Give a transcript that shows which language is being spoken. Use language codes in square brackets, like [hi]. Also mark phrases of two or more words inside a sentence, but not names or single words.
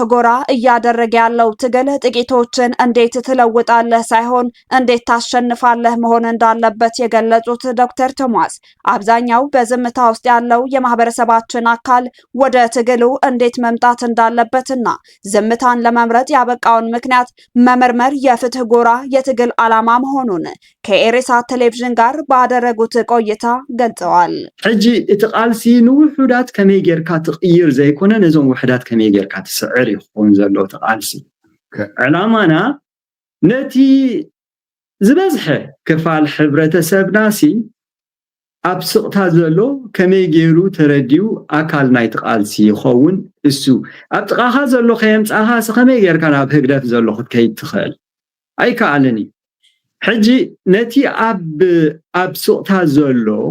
[am] ጎራ እያደረገ ያለው ትግል ጥቂቶችን እንዴት ትለውጣለህ ሳይሆን እንዴት ታሸንፋለህ መሆን እንዳለበት የገለጹት ዶክተር ቶማስ አብዛኛው በዝምታ ውስጥ ያለው የማህበረሰባችን አካል ወደ ትግሉ እንዴት መምጣት እንዳለበትና ዝምታን ለመምረጥ ያበቃውን ምክንያት መመርመር የፍትህ ጎራ የትግል ዓላማ መሆኑን ከኢሬሳት ቴሌቪዥን ጋር ባደረጉት ቆይታ ገልጸዋል። [ti] ሕጂ እቲ ቃልሲ ንውሑዳት ከመይ ጌርካ ትቕይር ዘይኮነ ነዞም ውሑዳት ከመይ ጌርካ ትስዕር ይኾን ዘሎ ተቃልሲ ዕላማና ነቲ ዝበዝሐ ክፋል ሕብረተሰብና ሲ ኣብ ስቕታ ዘሎ ከመይ ገይሩ ተረዲዩ ኣካል ናይ ተቃልሲ ይኸውን እሱ ኣብ ጥቓኻ ዘሎ ከየምፃኻ ከመይ ጌርካ ናብ ህግደት ዘሎ ክትከይድ ትኽእል ኣይከኣልን እዩ። ሕጂ ነቲ ኣብ ስቕታ ዘሎ